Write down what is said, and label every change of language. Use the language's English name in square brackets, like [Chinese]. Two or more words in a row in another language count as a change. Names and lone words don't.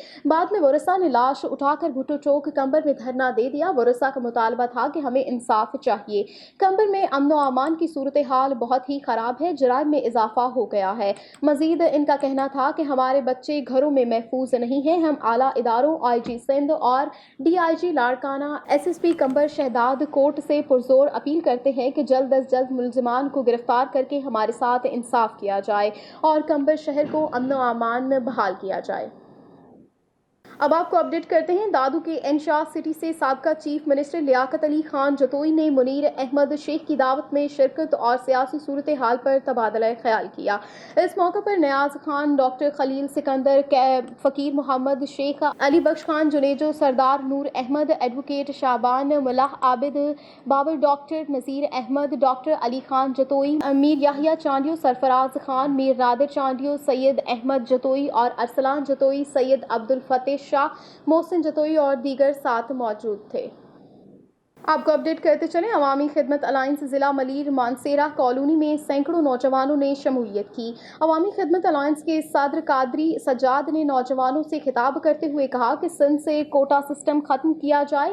[Urdu] بعد میں ورثا نے لاش اٹھا کر بھٹو چوک قمبر میں دھرنا دے دیا. ورثا کا مطالبہ تھا کہ ہمیں انصاف چاہیے۔ قمبر میں امن و امان کی صورت حال بہت ہی خراب ہے، جرائم میں اضافہ ہو گیا ہے. مزید ان کا کہنا تھا کہ ہمارے بچے گھروں میں محفوظ نہیں ہیں. ہم اعلیٰ اداروں IG سندھ اور DIG لاڑکانہ SSP قمبر شہداد کورٹ سے پرزور اپیل کرتے ہیں کہ جلد از جلد ملزمان کو گرفتار کر کے ہمارے ساتھ انصاف کیا جائے اور قمبر شہر کو امن و امان میں بحال کیا جائے. اب آپ کو اپڈیٹ کرتے ہیں دادو کے اینشاد سٹی سے سابقہ [English] chief minister [Urdu] لیاقت علی خان جتوئی نے منیر احمد شیخ کی دعوت میں شرکت اور سیاسی صورت حال پر تبادلہ خیال کیا. اس موقع پر نیاز خان، ڈاکٹر خلیل سکندر، فقیر محمد شیخ، علی بخش خان جونیجو، سردار نور احمد، ایڈووکیٹ شعبان، ملا عابد بابر، ڈاکٹر نذیر احمد، ڈاکٹر علی خان جتوئی، میر یحییٰ چانڈیو، سرفراز خان، میر نادر چانڈیو، سید احمد جتوئی اور ارسلان جتوئی، سید عبدالفتح شاہ، محسن جتوئی اور دیگر ساتھ موجود تھے. آپ کو اپڈیٹ کرتے چلے عوامی خدمت الائنس ضلع ملیر مانسہرہ کالونی میں سینکڑوں نوجوانوں نے شمولیت کی. عوامی خدمت الائنس کے صدر قادری سجاد نے نوجوانوں سے خطاب کرتے ہوئے کہا کہ سندھ سے [English] quota system [Urdu] ختم کیا جائے.